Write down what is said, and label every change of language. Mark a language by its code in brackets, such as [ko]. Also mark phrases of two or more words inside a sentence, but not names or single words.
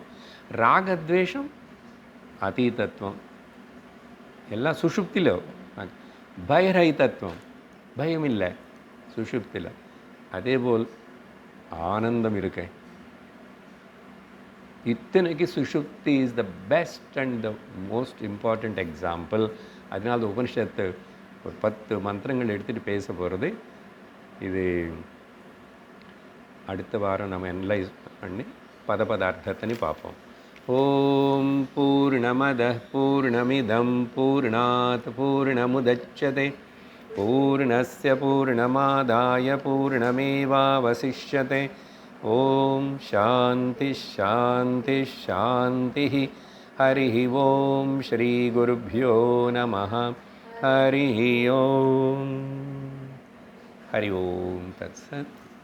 [ta] ராகத்வேஷம் அதீதத்துவம் எல்லாம் சுஷுப்தியில். பயரஹிதத்துவம், பயம் இல்லை சுஷுப்தியில். அதேபோல் ஆனந்தம் இருக்கு. இத்தனைக்கு சுஷுப்தி [en] is the best and the most important example. [ta] அதனால உபனிஷத்து ஒரு 10 மந்திரங்கள் எடுத்துகிட்டு பேச போகிறது. இது அடுத்த வாரம் நம்ம அனலைஸ் பண்ணி பதபதார்த்தத்தை பார்ப்போம். [sa] ॐ पूर्णमदः पूर्णमिदं पूर्णात् पूर्णमुदच्यते पूर्णस्य पूर्णमादाय पूर्णमेवावशिष्यते. ॐ शान्ति शान्ति शान्ति. हरि ॐ श्री गुरुभ्यो नमः. हरि ॐ। हरि ॐ तत्सत्.